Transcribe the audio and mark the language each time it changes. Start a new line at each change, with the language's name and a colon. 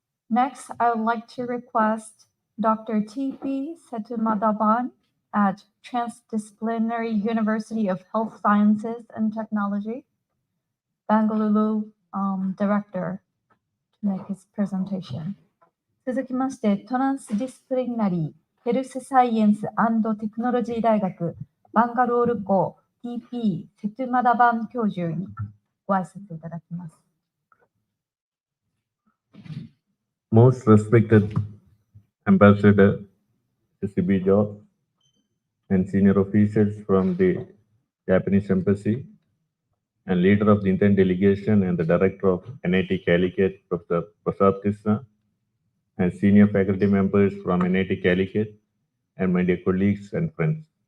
English: Next, I would like to request Dr. T.P. Setumadhavan at Transdisciplinary University of Health Sciences and Technology, Bangalore Director, to make his presentation.
Japanese: 続きまして、トランスディスプリナリーヘルスサイエンス&テクノロジー大学バンガロール校 TP セトゥマダバン教授にご挨拶いただきます。
English: Most respected Ambassador CB George and senior officials from the Japanese Embassy and leader of the Indian delegation and the director of NIT Calicut, Professor Prasad Krishna, and senior faculty members from NIT Calicut, and my dear colleagues and friends.